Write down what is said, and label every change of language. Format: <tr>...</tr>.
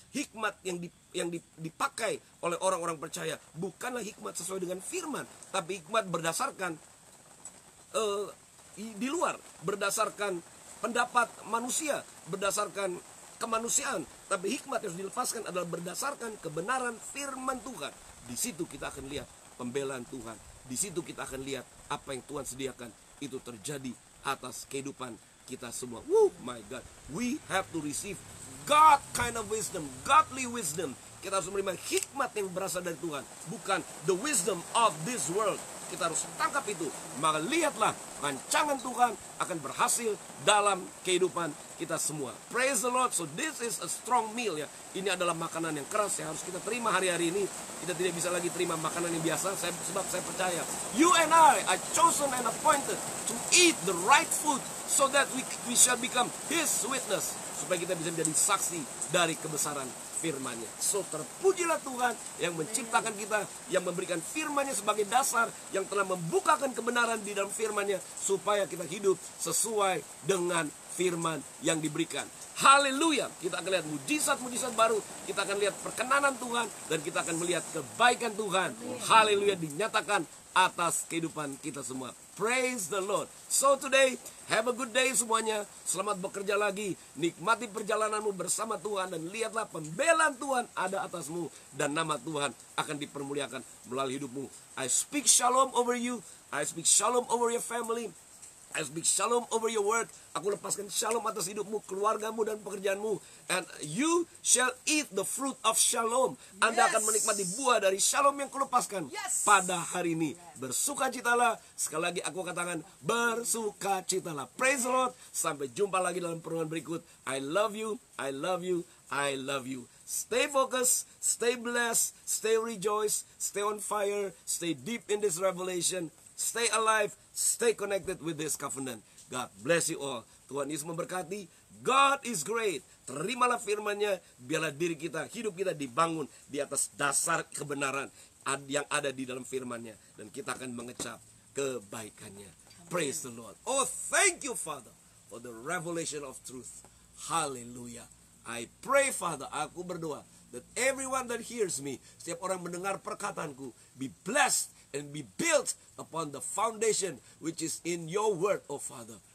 <id>Hikmat yang dipakai oleh orang-orang percaya bukanlah hikmat sesuai dengan firman, tapi hikmat berdasarkan di luar, berdasarkan pendapat manusia, berdasarkan kemanusiaan. Tapi hikmat yang harus dilepaskan adalah berdasarkan kebenaran firman Tuhan. Di situ kita akan lihat pembelaan Tuhan. Di situ kita akan lihat apa yang Tuhan sediakan itu terjadi atas kehidupan kita semua.</id> <en>My God, we have to receive God kind of wisdom, godly wisdom.</en> <id>Kita harus menerima hikmat yang berasal dari Tuhan, bukan</id> <en>the wisdom of this world.</en> <id>Kita harus tangkap itu. Maka lihatlah, rancangan Tuhan akan berhasil dalam kehidupan kita semua.</id> <en>Praise the Lord. So this is a strong meal, ya.</en> <id>Ini adalah makanan yang keras yang harus kita terima hari-hari ini. Kita tidak bisa lagi terima makanan yang biasa. Sebab saya percaya,</id> <en>you and I are chosen and appointed to eat the right food, so that we shall become His witness.</en> <id>Supaya kita bisa menjadi saksi dari kebesaran firman-Nya. So terpujilah Tuhan yang menciptakan kita, yang memberikan firman-Nya sebagai dasar, yang telah membukakan kebenaran di dalam firman-Nya, supaya kita hidup sesuai dengan firman yang diberikan. Haleluya. Kita akan lihat mujizat-mujizat baru, kita akan lihat perkenanan Tuhan, dan kita akan melihat kebaikan Tuhan. Haleluya, dinyatakan atas kehidupan kita semua.</id> <en>Praise the Lord. So today, have a good day</en> <id>semuanya. Selamat bekerja lagi. Nikmati perjalananmu bersama Tuhan, dan lihatlah pembelaan Tuhan ada atasmu, dan nama Tuhan akan dipermuliakan melalui hidupmu.</id> <en>I speak shalom over you. I speak shalom over your family. I speak shalom over your work.</en> <id>Aku lepaskan shalom atas hidupmu, keluargamu, dan pekerjaanmu.</id> <en>And you shall eat the fruit of shalom.</en> <id>Anda akan menikmati buah dari shalom yang kulepaskan pada hari ini. Bersukacitalah. Sekali lagi aku katakan, bersukacitalah.</id> <en>Praise the Lord.</en> <id>Sampai jumpa lagi dalam pertemuan berikut.</id> <en>I love you. I love you.</en> <id>I love you.</id> <en>Stay focused, stay blessed, stay rejoiced, stay on fire, stay deep in this revelation, stay alive, stay connected with this covenant. God bless you all.</en> <id>Tuhan Yesus memberkati.</id> <en>God is great.</en> <id>Terimalah firman-Nya, biarlah diri kita, hidup kita dibangun di atas dasar kebenaran yang ada di dalam firman-Nya, dan kita akan mengecap kebaikannya.</id> <en>Praise the Lord. Oh, thank you, Father, for the revelation of truth. Hallelujah. I pray, Father,</en> <id>aku berdoa</id> <en>that everyone that hears me,</en> <id>setiap orang mendengar perkataanku,</id> <en>be blessed and be built upon the foundation which is in your word, oh Father.</en>